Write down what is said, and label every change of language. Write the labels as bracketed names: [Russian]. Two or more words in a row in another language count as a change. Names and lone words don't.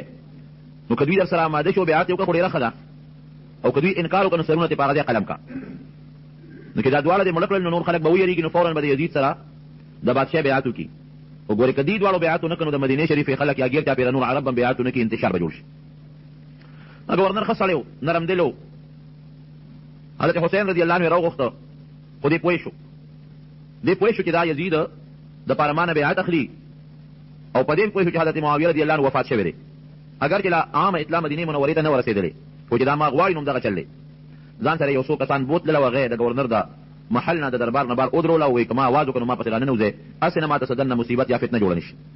[Pashto] نو که دوی در سره اماده شو بیعت یې وکړه خو ډېره ښه ده، او که دوی انکار وکړه نو سرونه ترې په هغه ځای قلم کا. نو که دا دواړه دې مړه کړل نو نور خلک به ویېرېږي، نو فوراً به د یزید سره د بادشاه بیعت وکړي. وګورې که دې دواړو بیعت ونه کړه نو د مدینې شریفې خلک یا ګیر چاپېره نور عرب هم بیعت ونه کړي، انتشار به جوړ شي. ګورنر ښه سړی و، نرم دل و. حضرت حسین [Arabic] رضی الله عنه [Pashto] یې راوغوښته خو دې پوه شو چې دا یزید دپاره ما نه بیعت اخلي او په دې پوه شو چې حضرت معاویه [Arabic] رضی الله عنه [Pashto] وفات شوی دی. اگر چې لا عامه اطلاع مدینې منورې ته نه ورسېدلې، خو چې دا ما غواړي نو همدغه چل دی. ځان سره یو څو کسان بوتلله او هغه د ګورنر د محل نه د دربار نه بار ودروله او وایي که ما اواز وکړو ما پسې راننوځې، هسې نه ما ته څه دننه مصیبت یا فتنه جوړه نه شي.